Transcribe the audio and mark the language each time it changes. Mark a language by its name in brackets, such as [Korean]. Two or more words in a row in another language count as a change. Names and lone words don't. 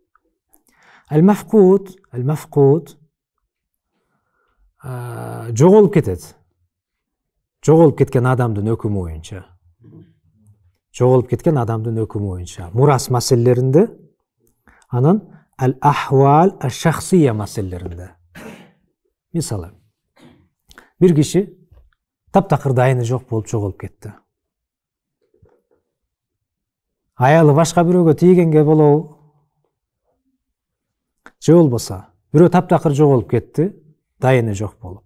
[Kyrgyz] المفقود жоголуп кетет. Жоголуп кеткен адамдын өкүмү боюнча. Жоголуп кеткен адамдын өкүмү боюнча. Мурас маселелеринде, анан [Arabic] الأحوال الشخصية [Kyrgyz] маселелеринде. Мисалы, бир киши таптакыр дайыны жок болуп жоголуп кетти. Аялы башка бирөөгө тийгенге болобу? Же болбосо, бирөө таптакыр жоголуп кетти, дайыны жок болуп.